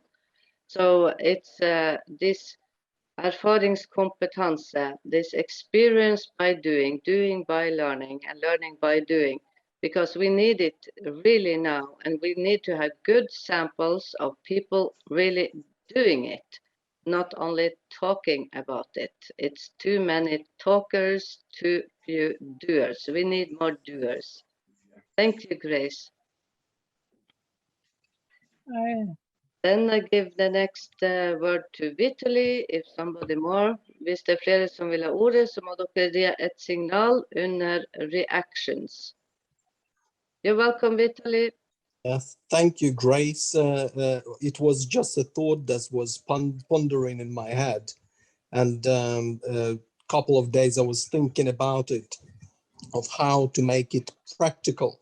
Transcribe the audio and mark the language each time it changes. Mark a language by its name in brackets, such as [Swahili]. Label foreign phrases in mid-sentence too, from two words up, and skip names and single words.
[English] So it's this erfaringskompetanse, this experience by doing, doing by learning, and learning by doing, because we need it really now, and we need to have good samples of people really doing it, not only talking about it. It's too many talkers, too few doers. We need more doers. Thank you, Grace. Then I give the next word to Vitaly, if somebody more. [Norwegian] Hvis det flere som vil ha ordet, så må dere gi et signal under reactions. [English] You're welcome, Vitaly. Thank you, Grace. It was just a thought that was pondering in my head. And a couple of days I was thinking about it, of how to make it practical.